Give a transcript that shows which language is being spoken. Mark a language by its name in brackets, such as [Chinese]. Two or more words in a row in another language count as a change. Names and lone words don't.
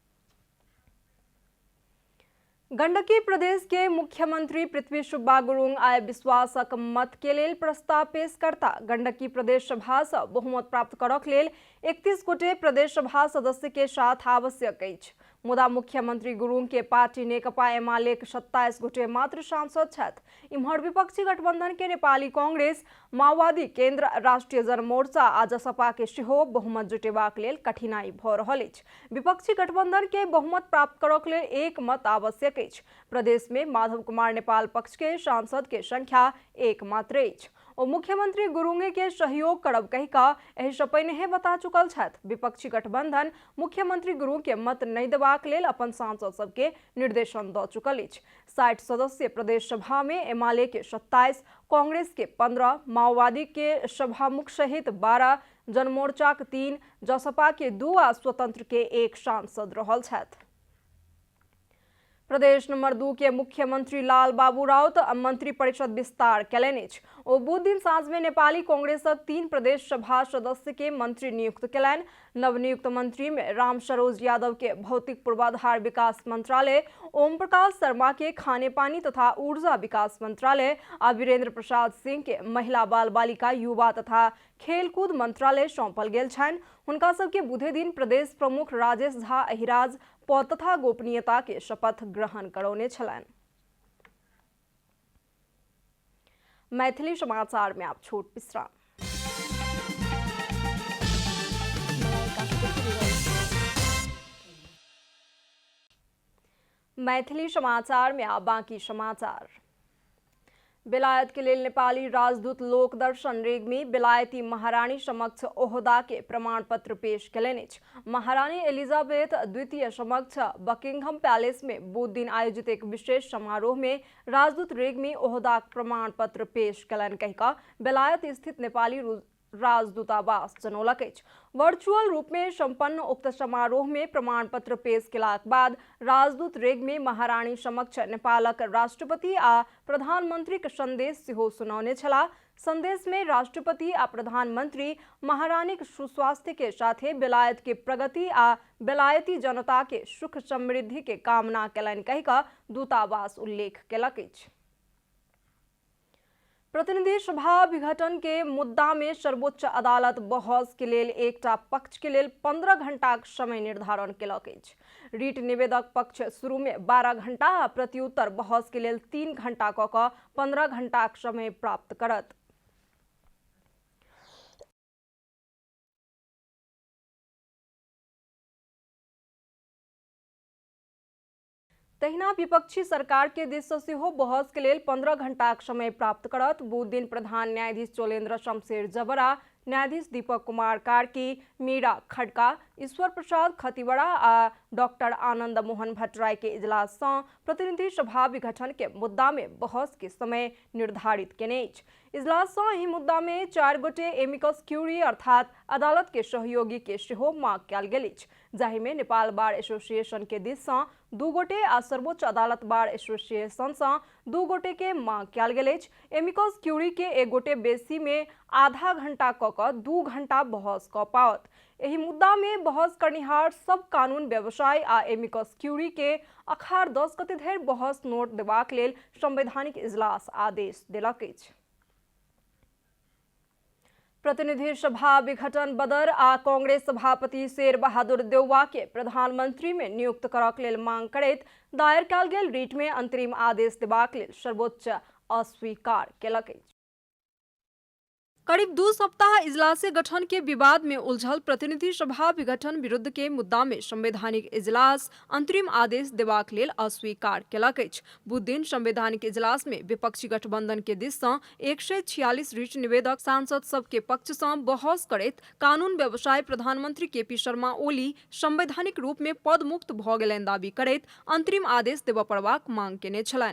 [Maithili] गंडकी प्रदेश के मुख्यमंत्री पृथ्वी सुब्बा गुरुङ आई विश्वासक मत के लेल प्रस्ताव पेश करता। गंडकी प्रदेश सभा सँ बहुमत प्राप्त करक लेल 31 गोटे प्रदेश सभा सदस्य के साथ आवश्यक अछि, मुदा मुख्यमंत्री गुरुङ के पार्टी नेकपा एमाले के 27 गोटे मात्र सांसद छथि। इम्हर विपक्षी गठबंधन के नेपाली कांग्रेस, माओवादी केन्द्र, राष्ट्रीय जनमोर्चा आ जसपा के सेहो बहुमत जुटेबाक लेल कठिनाई भऽ रहल अछि। विपक्षी गठबंधन के बहुमत प्राप्त करक लेल 1 मत आवश्यक अछि। प्रदेश में माधव कुमार नेपाल पक्ष के सांसद के संख्या 1 मात्र अछि। ओ मुख्यमंत्री गुरुङे के सहयोग करब कहि कऽ एहि सँ पहिनेहे बता चुकल छथि। विपक्षी गठबंधन मुख्यमंत्री गुरुङ के मत नहि देबाक लेल अपन सांसद सबके निर्देशन दऽ चुकल अछि। 60 सदस्य प्रदेश सभा में एमाले के 27, कांग्रेस के 15, माओवादी के सभामुख सहित 12, जनमोर्चा के 3, जसपा के 2 आ स्वतंत्र के 1 सांसद रहल छथि। प्रदेश नंबर 2 के मुख्यमंत्री लाल बाबू राउत मंत्री परिषद विस्तार कयलनि अछि। ओ बुध दिन साँझ में नेपाली कांग्रेसक 3 प्रदेश सभा सदस्य के मंत्री नियुक्त कयलनि। नवनियुक्त मंत्री में राम सरोज यादव के भौतिक पूर्वाधार विकास मंत्रालय, ओम प्रकाश शर्मा के खाने पानी तथा ऊर्जा विकास मंत्रालय आ वीरेंद्र प्रसाद सिंह के महिला बाल बालिका युवा तथा खेलकूद मंत्रालय सौंपल गेल छनि। हुनका सबके बुधे दिन प्रदेश प्रमुख राजेश झा अहिराज पद तथा गोपनीयता के शपथ ग्रहण करौने छलनि। मैथिली समाचार में आप छोट विश्राम। मैथिली समाचार में आप बाकी समाचार। बेलायत के लेल नेपाली राजदूत लोकदर्शन रेग्मी बेलायती महारानी समक्ष ओहदा के प्रमाण पत्र पेश कयलनि अछि। महारानी एलिजाबेथ द्वितीय समक्ष बकिंघम पैलेस में बुध दिन आयोजित एक विशेष समारोह में राजदूत रेग्मी ओहदा प्रमाण पत्र पेश कयलनि कहि कऽ बेलायत स्थित नेपाली राजदूतावास जनौलक अछि। वर्चुअल रूप में संपन्न उक्त समारोह में प्रमाण पत्र पेश केलाक बाद राजदूत रेग्मी महारानी समक्ष नेपालक राष्ट्रपति आ प्रधानमंत्री के संदेश सेहो सुनौने छलाह। संदेश में राष्ट्रपति आ प्रधानमंत्री महारानी के सुस्वास्थ्य के साथे बेलायत के प्रगति आ बेलायती जनता के सुख समृद्धि के कामना कयलनि कहि कऽ दूतावास उल्लेख केलक अछि। प्रतिनिधि सभा विघटन के मुद्दा में सर्वोच्च अदालत बहस के लेल एकटा पक्ष के लेल 15 घंटा समय निर्धारण केलक अछि। रीट निवेदक पक्ष शुरू में 12 घंटा आ प्रत्युत्तर बहस के लेल 3 घंटा क 15 घंटा समय प्राप्त करत। तहिना विपक्षी सरकार के दिस से सेहो बहस के लेल 15 घंटा समय प्राप्त करत। बुध दिन प्रधान न्यायाधीश चोलेन्द्र शमशेर जबरा, न्यायाधीश दीपक कुमार कार्की, मीरा खड़का, ईश्वर प्रसाद खतिवड़ा आ डॉक्टर आनंद मोहन भट्टराय के इजलास से प्रतिनिधि सभा विघटन के मुद्दा में बहस के समय निर्धारित केने अछि। इजलास से एहि मुद्दा में 4 गोटे [Latin] amicus curiae [Maithili] अर्थात अदालत के सहयोगी के सेहो मांग कयल गेल अछि, जाहि में नेपाल बार एसोसिएशन के दिस से 2 गोटे आ सर्वोच्च अदालत बार एसोसिएशन से 2 गोटे के मांग कयल गेल अछि। [Latin] amicus curiae [Maithili] के 1 गोटे बेसी में आधा घंटा क 2 घंटा बहस क पाओत। एहि मुद्दा में बहस करनिहार सब कानून व्यवसाय आ [Latin] amicus curiae [Maithili] के अखाड़ 10 गते धरि बहस नोट देबाक लेल संवैधानिक इजलास आदेश देलक अछि। प्रतिनिधि सभा विघटन बदर आ कांग्रेस सभापति शेर बहादुर देउवा के प्रधानमंत्री में नियुक्त करक लेल मांग करैत दायर कयल गेल रीट में अंतरिम आदेश देबाक लेल सर्वोच्च अस्वीकार केलक अछि। करीब 2 सप्ताह इजलासे गठन के विवाद में उलझल प्रतिनिधि सभा विघटन विरुद्ध के मुद्दा में संवैधानिक इजलास अंतरिम आदेश देबाक लेल अस्वीकार केलक अछि। बुध दिन संवैधानिक इजलास में विपक्षी गठबंधन के दिस से 146 रीट निवेदक सांसद सब के पक्ष से बहस करैत कानून व्यवसाय प्रधानमंत्री केपी शर्मा ओली संवैधानिक रूप में पद मुक्त भ गेलनि दाबी करैत अंतरिम आदेश देबय पड़बाक मांग केने छलनि।